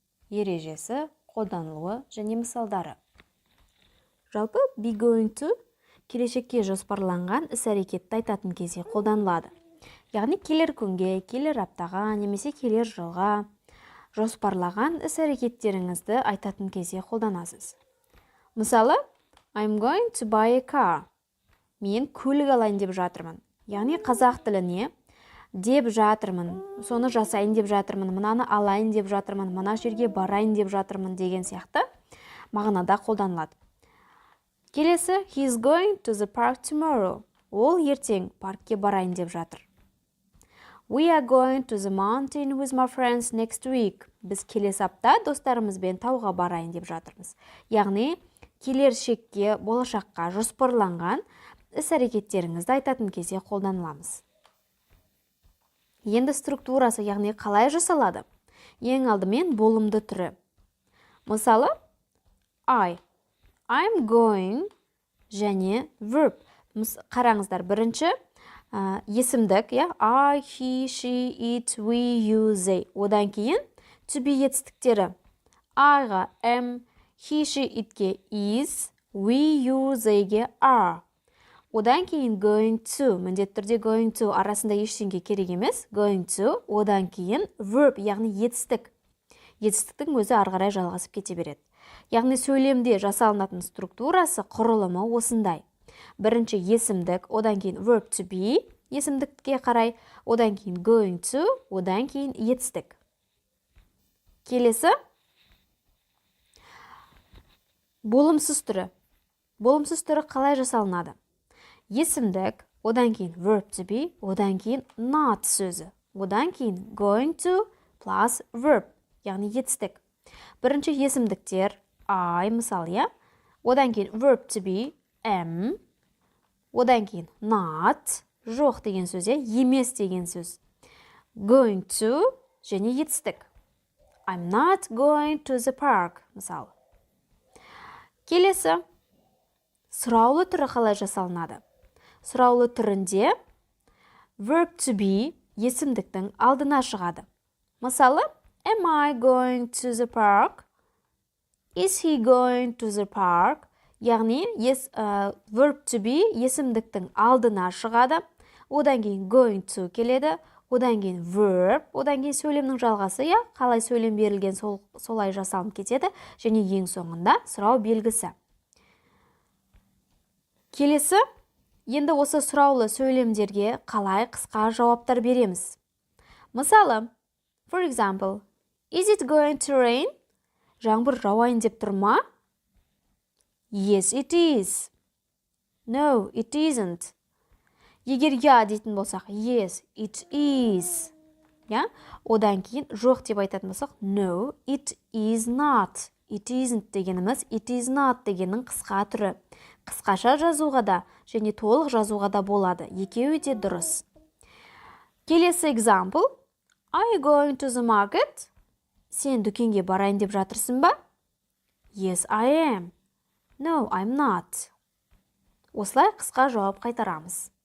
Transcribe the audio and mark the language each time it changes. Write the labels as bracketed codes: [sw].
[kk] Ережесі, қолданылуы және мысалдары. Жалпы be going to келешекке жоспарланған іс-әрекетті айтатын кезде қолданылады. Яғни келер күнге, келер аптаға, немесе келер жылға жоспарлаған іс-әрекеттеріңізді айтатын кезде қолданасыз. [en] Мысалы, I'm going to buy a car. [kk] Мен көлік алайын деп жатырмын. Яғни қазақ тіліне деп жатырмын, соны жасайын деп жатырмын, мынаны алайын деп жатырмын, мына жерге барайын деп жатырмын деген сияқты мағынада қолданылады. Келесі, [en] he's going to the park tomorrow. [kk] Ол ертең паркке барайын деп жатыр. [en] We are going to the mountain with my friends next week. [kk] Біз келесі апта достарымызбен тауға барайын деп жатырмыз. Яғни, келешекке, болашаққа жоспарланған іс-әрекеттеріңізді айтатын кезде қолданыламыз. Енді структурасы, яғни қалай жасалады? Ең алдымен болымды түрі. Мысалы, [en] I'm going және verb. [kk] Қараңыздар, бірінші есімдік, I, he, she, it, we, you, they. Одан кейін to be етістіктері. I-ға am, he, she, it-ке is, we, you, they-ге are. Одан кейін going to, міндетті түрде going to арасында ештеңе керек емес. Going to, одан кейін verb, яғни етістік. Етістіктің өзі ары қарай жалғасып кете береді. Яғни сөйлемде жасалынатын структурасы, құрылымы осындай. Бірінші есімдік, одан кейін verb to be, есімдікке қарай, одан кейін going to, одан кейін етістік. Келесі, болымсыз түрі. Болымсыз түрі қалай жасалынады? Есімдік, одан кейін verb to be, одан кейін not сөзі. Одан кейін going to plus verb, яғни етістік. Бірінші есімдіктер I, мысалы, одан кейін verb to be, am, одан кейін not, жоқ деген сөз, емес деген сөз. Going to және етістік. [en] I'm not going to the park, [kk] мысалы. Келесі, сұраулы түрі қалай жасалынады? Сұраулы түрінде verb to be есімдіктің алдына шығады. [en] Мысалы, am I going to the park? Is he going to the park? [kk] Яғни, verb to be есімдіктің алдына шығады. Одан кейін going to келеді. Одан кейін verb, одан кейін сөйлемнің жалғасы, қалай сөйлем берілген солай жасалынып кетеді. Және ең соңында сұрау белгісі. Келесі, енді осы сұраулы сөйлемдерге қалай қысқа жауаптар береміз. Мысалы, [en] for example, is it going to rain? [kk] Жаңбыр жауайын деп тұр ма? [en] Yes, it is. No, it isn't. [kk] Егер дейтін болсақ, [en] yes, it is. [kk] Одан кейін жоқ деп айтатын болсақ, [en] no, it is not. It isn't [kk] дегеніміз, [en] it is not [kk] дегеннің қысқа түрі. Қысқаша жазуға да және толық жазуға да болады. Екеуі де дұрыс. Келесі example. [en] Are you going to the market? [kk] Сен дүкенге барайын деп жатырсың ба? [en] Yes, I am. No, I'm not. [kk] Осылай қысқа жауап қайтарамыз.